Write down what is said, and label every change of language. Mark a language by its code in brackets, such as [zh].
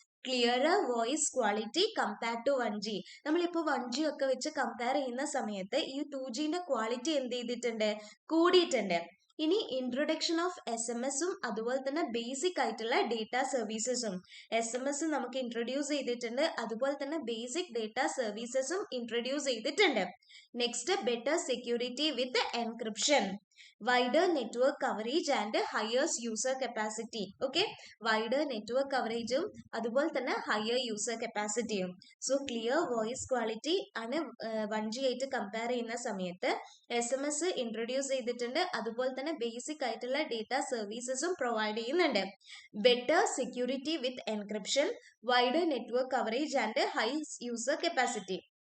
[en] Clearer voice quality compared to 1G. [ml] നമ്മളിപ്പോൾ 1G ഒക്കെ വെച്ച് കമ്പയർ ചെയ്യുന്ന സമയത്ത് ഈ 2Gന്റെ ക്വാളിറ്റി എന്ത് ചെയ്തിട്ടുണ്ട്? കൂടിയിട്ടുണ്ട്. ഇനി ഇൻട്രൊഡക്ഷൻ ഓഫ് SMS-ഉം അതുപോലെ തന്നെ ബേസിക് ആയിട്ടുള്ള ഡേറ്റ സർവീസസും. SMS നമുക്ക് ഇൻട്രൊഡ്യൂസ് ചെയ്തിട്ടുണ്ട്, അതുപോലെ തന്നെ ബേസിക് ഡേറ്റ സർവീസസും ഇൻട്രൊഡ്യൂസ് ചെയ്തിട്ടുണ്ട്. [en] Next, better security with encryption, wider network coverage and higher user capacity. Okay, wider network coverage [ml] അതുപോലെ തന്നെ [en] higher user capacity. So clear voice quality [ml] ആണ് 1G ആയിട്ട് കമ്പയർ ചെയ്യുന്ന സമയത്ത് SMS ഇൻട്രൊഡ്യൂസ് ചെയ്തിട്ടുണ്ട്, അതുപോലെ തന്നെ ബേസിക് ആയിട്ടുള്ള ഡേറ്റ സർവീസസും പ്രൊവൈഡ് ചെയ്യുന്നുണ്ട്. [en] Better security with encryption, wider network coverage and high user capacity.